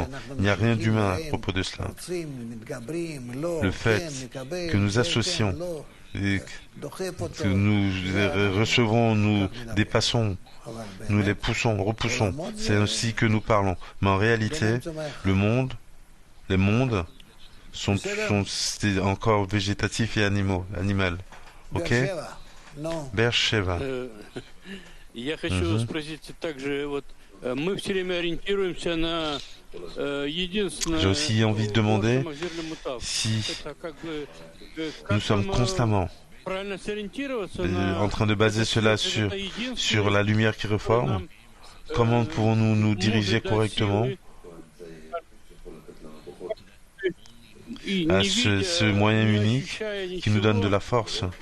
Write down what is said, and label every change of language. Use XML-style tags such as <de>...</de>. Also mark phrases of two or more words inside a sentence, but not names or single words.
<fr>Il n'y a rien d'humain à propos de cela. Le fait que nous associons, et que nous recevons, nous dépassons, nous les repoussons, c'est ainsi que nous parlons. Mais en réalité, les mondes sont encore végétatifs et animal. Ok? Бершева.</fr> <ru>Я хочу спросить также, вот мы все время ориентируемся на единственное.</ru> <fr>J'ai aussi envie de demander si nous sommes constamment en train de baser cela sur la lumière qui reforme. Comment pouvons-nous nous diriger correctement à ce moyen unique qui nous donne de la force?</fr>